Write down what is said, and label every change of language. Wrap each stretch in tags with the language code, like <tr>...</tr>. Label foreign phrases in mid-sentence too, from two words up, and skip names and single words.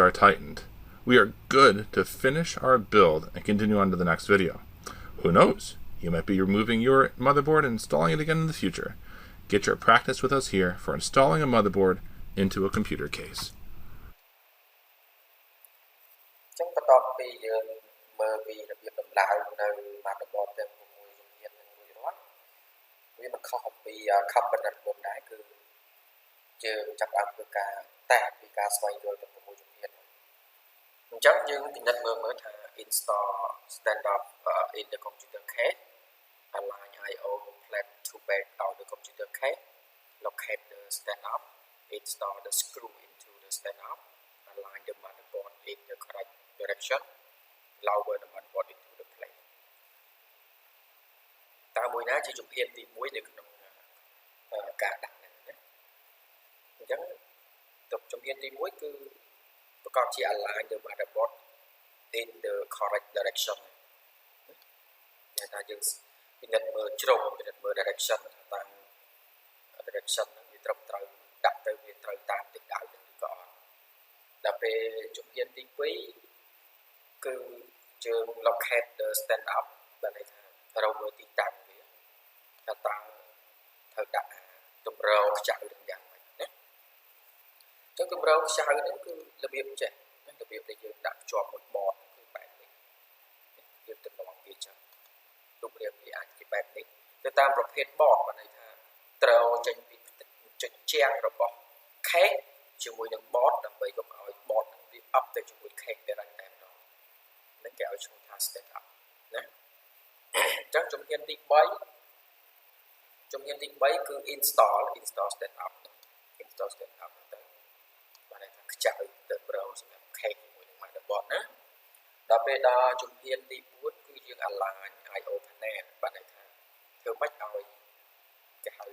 <en>are tightened, we are good to finish our build and continue on to the next video. Who knows? You might be removing your motherboard and installing it again in the future. Get your practice with us here for installing a motherboard into a computer case.</en> <km>ចឹងបន្ទាប់ពីយើងមើលពីរបៀបដំឡើងនៅ motherboard ទាំង6ជំហាននឹងរួចរាល់វាមិនខុ សពី component មុនដែរគឺយើងចាប់ផ្ដើមធ្វើការតែពីការស្វែងយល់ទាំង6ជំហានអញ្ចឹងយើងពិនិត្យមើលថា</km> <en>install standoff in the computer case, align I/O plate to back of the computer case, locate the standoff, install the screw into the standoff, align the motherboard in the correct direction, lower the motherboard into the plate.</en> <km>តើមួយណាជាជំហានទី1នៅក្នុងការដាក់ហ្នឹងណាអញ្ចឹងជំហានទី1គឺប្រកបជា</km> <en>align the motherboard in the correct direction</en> <km>តែថាយើងពិនិត្យមើលជ្រុងពិនិត្យមើល direction ថាតើ direction ហ្នឹងវាត្រឹម ត្រូវដាក់ទៅវាត្រូវតាមទិសដៅនឹងឬក៏អត់ដល់ពេលជំហានទី2គឺយើង</km> <en>locate the stand up</en> <km>បានន័យថារកមើលទីតាំងវាថាតើត្រូវ ដាក់ទម្រខ្ចៅនឹងយ៉ាងម៉េចណាចឹងទម្រខ្ចៅហ្នឹងគឺរបៀបចេះរបៀបដែលយើងដាក់ភ្ជាប់មួយ board គឺបែបនេះយើងទៅនាំវាចឹងរូបរាងវាអាចជាបែបនេះទៅតាមប្រភេទ board បានន័យថាត្រូវចេញពីជញ្ជាំងរបស់ case ជាមួយនឹង board ដើម្បីកុំឲ្យ board ហ្នឹងវា up ទៅជាមួយ case វារ៉ាញ់តែម្ដងហ្នឹងគេឲ្យឈ្មោះថា</km> <en>stand up</en> <km>ណាអញ្ចឹងជំហានទី3 គឺ</km> <en>install stand up</en> <km>ទៅបានន័យថាខ្ចៅទៅប្រងសម្រាប់ case ជាមួយនឹង motherboard ណាដល់ពេលដល់ជំហានទី4គឺយើង</km> <en>align I/O panel</en> <km>បានន័យថាធ្វើម៉េចឲ្យ</km>